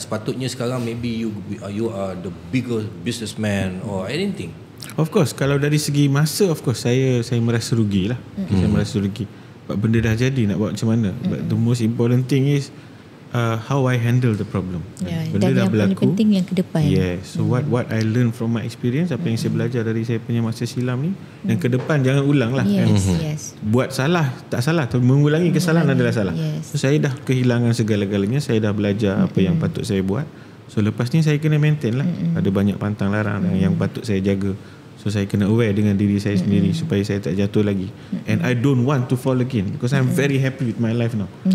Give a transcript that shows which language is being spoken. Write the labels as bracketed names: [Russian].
[Malay] Sepatutnya sekarang [English] maybe you are the biggest businessman or anything. Of course, [Malay] kalau dari segi masa, of course saya merasa rugi lah. Saya merasa rugi. benda dah jadi, nak buat macam mana. [English] But the most important thing is how I handle the problem. [Malay] Benda dan yang paling penting yang ke depan. [English] So what I learn from my experience, [Malay] apa yang saya belajar dari saya punya masa silam ni, dan ke depan jangan ulang lah. Buat salah tak salah, mengulangi kesalahan adalah salah. So saya dah kehilangan segala-galanya, saya dah belajar apa yang patut saya buat. So lepas ni saya kena maintain lah. Ada banyak pantang larang yang patut saya jaga. So saya kena aware dengan diri saya sendiri supaya saya tak jatuh lagi. [English] And I don't want to fall again because I'm very happy with my life now.